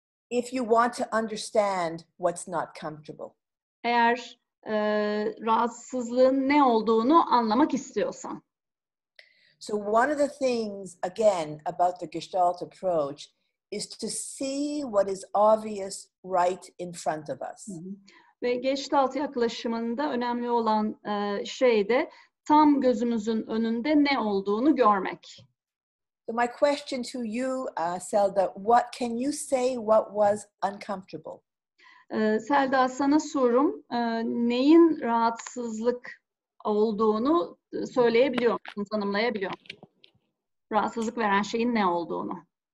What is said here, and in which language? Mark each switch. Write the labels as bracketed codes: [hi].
[en] If you want to understand what's not comfortable. [tr] Eğer rahatsızlığın ne olduğunu anlamak istiyorsan. [en] So one of the things, again, about the Gestalt approach is to see what is obvious right in front of us. [tr] Ve Gestalt yaklaşımında önemli olan şey de tam gözümüzün önünde ne olduğunu görmek. [en] So my question to you, Selda, what can you say what was uncomfortable? [tr] Selda, sana sorum, neyin rahatsızlık olduğunu söyleyebiliyor musun, tanımlayabiliyor musun? Rahatsızlık veren şeyin ne olduğunu.